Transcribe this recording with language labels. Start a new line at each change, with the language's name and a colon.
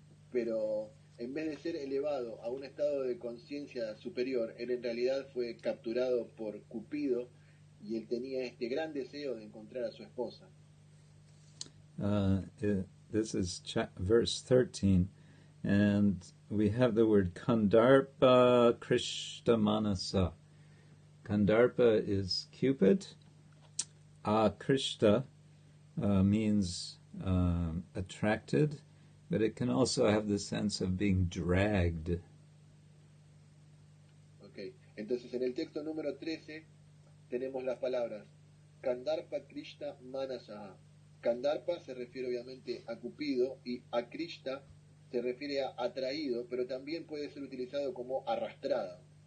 Spanish: Pero en vez de ser elevado a un estado de conciencia superior, él en realidad fue capturado por Cupido y él tenía este gran deseo de encontrar a su esposa.
English: This is verse 13, and we have the word Kandarpa Krishna Manasa. Kandarpa is Cupid. Krishna means attracted, but it can also have the sense of being dragged. Okay.
Spanish: Entonces en el texto número 13 tenemos las palabras Kandarpa Krishna Manasa. Kandarpa se refiere obviamente a Cupido y a Krishna se refiere a atraído, pero también puede ser utilizado como arrastrado.